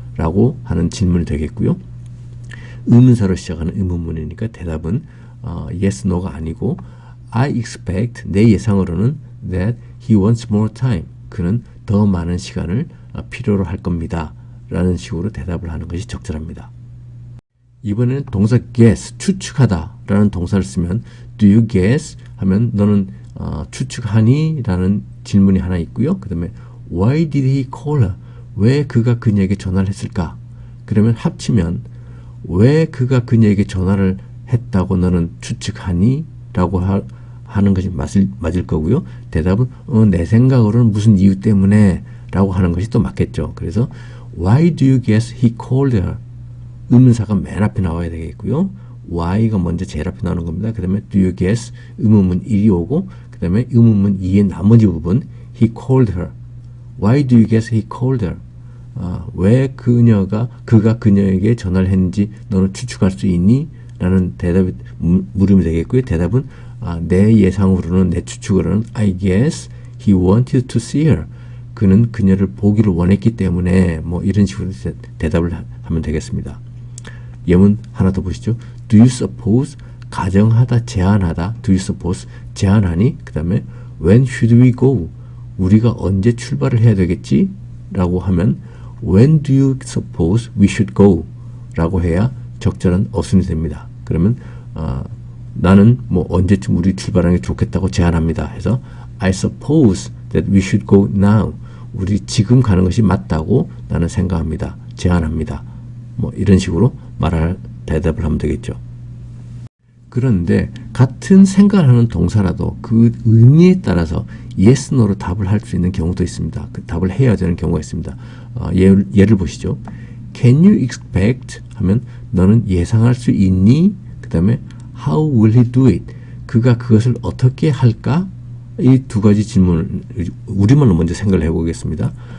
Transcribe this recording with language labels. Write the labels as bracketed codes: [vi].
[ko] 라고 하는 질문이 되겠고요. 의문사로 시작하는 의문문이니까 대답은 yes, no가 아니고 [en] I expect, [ko] 내 예상으로는 [en] that he wants more time. [ko] 그는 더 많은 시간을 필요로 할 겁니다. 라는 식으로 대답을 하는 것이 적절합니다. 이번에는 동사 guess, 추측하다 라는 동사를 쓰면 [en] do you guess? [ko] 하면 너는 추측하니? 라는 질문이 하나 있고요. 그 다음에 [en] why did he call her? [ko] 왜 그가 그녀에게 전화를 했을까? 그러면 합치면 왜 그가 그녀에게 전화를 했다고 너는 추측하니? 라고 하는 것이 맞을 거고요. 대답은 내 생각으로는 무슨 이유 때문에 라고 하는 것이 또 맞겠죠. 그래서 [en] why do you guess he called her? [ko] 의문사가 맨 앞에 나와야 되겠고요. why가 먼저 제일 앞에 나오는 겁니다. 그 다음에 [en] do you guess [ko] 의문문 1이 오고 그 다음에 의문문 2의 나머지 부분 [en] he called her. why do you guess he called her? [ko] 왜 그가 그녀에게 전화를 했는지 너는 추측할 수 있니? 라는 대답이 물음이 되겠고요. 대답은 내 예상으로는, 내 추측으로는 [en] I guess he wanted to see her. [ko] 그는 그녀를 보기를 원했기 때문에 뭐 이런 식으로 대답을 하면 되겠습니다. 예문 하나 더 보시죠. [en] Do you suppose? [ko] 가정하다, 제안하다. Do you suppose? 제안하니? 그 다음에 [en] When should we go? [ko] 우리가 언제 출발을 해야 되겠지? 라고 하면 [en] When do you suppose we should go? [ko] 라고 해야 적절한 어순이 됩니다. 그러면 나는 뭐 언제쯤 우리 출발하는 게 좋겠다고 제안합니다. 해서 [en] I suppose that we should go now. [ko] 우리 지금 가는 것이 맞다고 나는 생각합니다. 제안합니다. 뭐 이런 식으로 대답을 하면 되겠죠. 그런데 같은 생각을 하는 동사라도 그 의미에 따라서 yes, no로 답을 할 수 있는 경우도 있습니다. 그 답을 해야 되는 경우가 있습니다. 예를 보시죠. [en] Can you expect? [ko] 하면 너는 예상할 수 있니? 그 다음에 [en] How will he do it? [ko] 그가 그것을 어떻게 할까? 이 두 가지 질문을 우리말로 먼저 생각을 해보겠습니다.